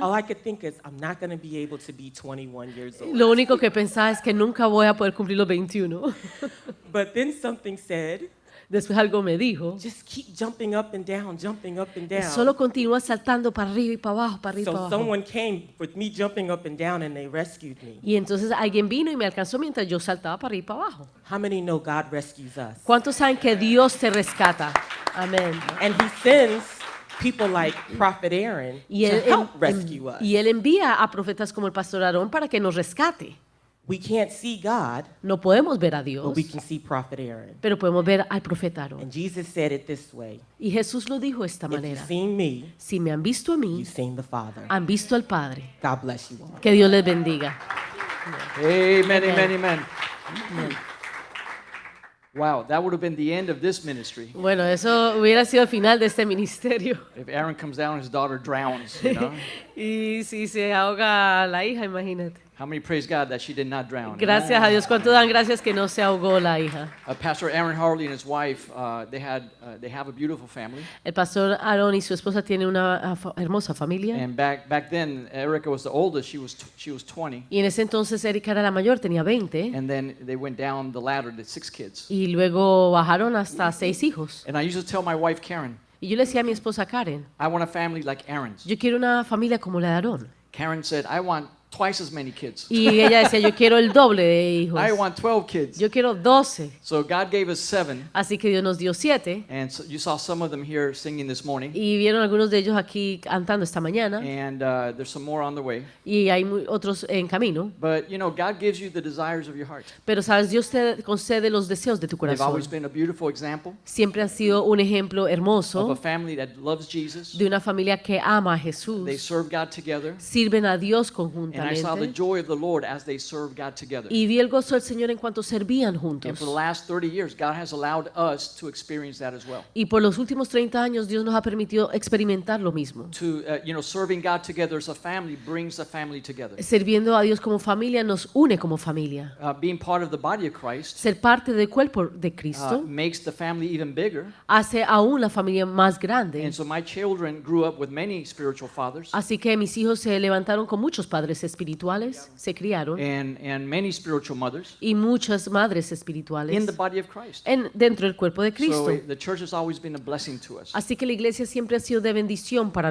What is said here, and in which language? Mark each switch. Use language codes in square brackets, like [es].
[en] all I could think is, I'm not going to be able to be 21 years old. [es] lo único que pensaba es que nunca voy a poder cumplir los 21. [en] But then something said, [es] Después algo me dijo, [en] just keep jumping up and down, jumping up and down. [es] solo continúa saltando para arriba y para abajo, para arriba y para [en] So [es] abajo. [en] someone came with me jumping up and down and they rescued me. [es] Y entonces alguien vino y me alcanzó mientras yo saltaba para arriba y para abajo. [en] How many know God rescues us? [es] ¿Cuántos saben que Dios te rescata? Amén. [en] And he sends people like Prophet Aaron [es] Y [en] to [es] él, [en] help rescue us. [es] y él envía a profetas como el pastor Aarón para que nos rescate. [en] We can't see God, [es] No podemos ver a Dios, [en] but we can see Prophet Aaron. [es] pero podemos ver al profeta Aarón. [en] And Jesus said it this way, [es] Y Jesús lo dijo de esta [en] if you've [es] manera. [en] seen me, [es] Si me han visto a mí, [en] you've seen the Father. [es] han visto al Padre. [en] God bless you all. [es] Que Dios les bendiga. [en] Amen, Amen. amen, amen. Wow, that would have been the end of this ministry [es] Bueno, eso hubiera sido el final de este ministerio. [en] if Aaron comes down and his daughter drowns, you know? [es] Y si se ahoga la hija, imagínate. [en] How many praise God that she did not drown? [es] Gracias a Dios. ¿Cuánto dan gracias que no se ahogó la hija? [en] Pastor Aaron Harley and his wife, they have a beautiful family. [es] El pastor Aaron y su esposa tienen una hermosa familia. [en] And back then, Erica was the oldest. She was 20. [es] Y en ese entonces Erika era la mayor, tenía 20. [en] And then they went down the ladder to 6 kids. [es] Y luego bajaron hasta 6 hijos. [en] And I used to tell my wife Karen, [es] Y yo le decía a mi esposa Karen, [en] I want a family like Aaron's. [es] yo quiero una familia como la de Aarón. [en] Karen said, I want twice as many kids. [es] Y ella decía, yo quiero el doble de hijos. [en] I want 12 kids. [es] Yo quiero 12. [en] So God gave us 7. [es] Así que Dios nos dio 7. [en] And so you saw some of them here singing this morning. [es] Y vieron algunos de ellos aquí cantando esta mañana. [en] And there's some more on the way. [es] Y hay otros en camino. [en] But, you know, God gives you the desires of your heart. [es] Pero sabes, Dios te concede los deseos de tu [en] They've [es] corazón. [en] always been a beautiful example [es] Siempre han sido un ejemplo [en] of a [es] hermoso [en] family that loves Jesus. [es] de una familia que ama a [en] They [es] Jesús. [en] serve God together. [es] Sirven a Dios [en] And I saw the [es] conjuntamente. [en] joy of the Lord as they serve God together. [es] Y vi el gozo del Señor en cuanto servían [en] And [es] juntos. [en] for the last 30 years, God has allowed us to experience that as well. [es] Y por los últimos 30 años Dios nos ha permitido experimentar lo mismo. [en] To, serving God together as a family brings a family together. [es] Sirviendo a Dios como familia nos une como familia. [en] Being part of the body of Christ [es] Ser parte del cuerpo de Cristo [en] makes the family even bigger. [es] hace aún la familia más grande. [en] And so my children grew up with many spiritual fathers [es] Así que mis hijos se levantaron con muchos padres espirituales, se criaron, [en] and many spiritual mothers [es] y muchas madres [en] in [es] espirituales [en] the body of Christ. [es] dentro del cuerpo de [en] So [es] Cristo. [en] the church has always been a blessing to us. [es] Así que la iglesia siempre ha sido de bendición para